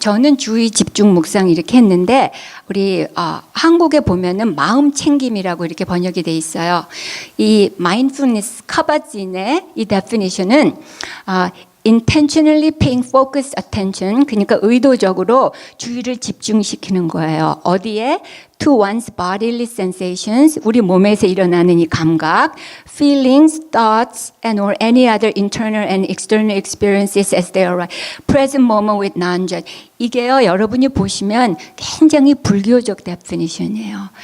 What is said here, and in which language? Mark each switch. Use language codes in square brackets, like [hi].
[ko] 저는 주의 집중 묵상 이렇게 했는데 우리 한국에 보면은 마음 챙김이라고 이렇게 번역이 돼 있어요. 이 mindfulness 카바진의 이 definition은 [en] intentionally paying focused attention, [ko] 그러니까 의도적으로 주의를 집중시키는 거예요. 어디에? [en] To one's bodily sensations, [ko] 우리 몸에서 일어나는 이 감각, [en] feelings, thoughts, and or any other internal and external experiences as they arise. Present moment with non-judge. [ko] 이게요, 여러분이 보시면 굉장히 불교적 definition이에요.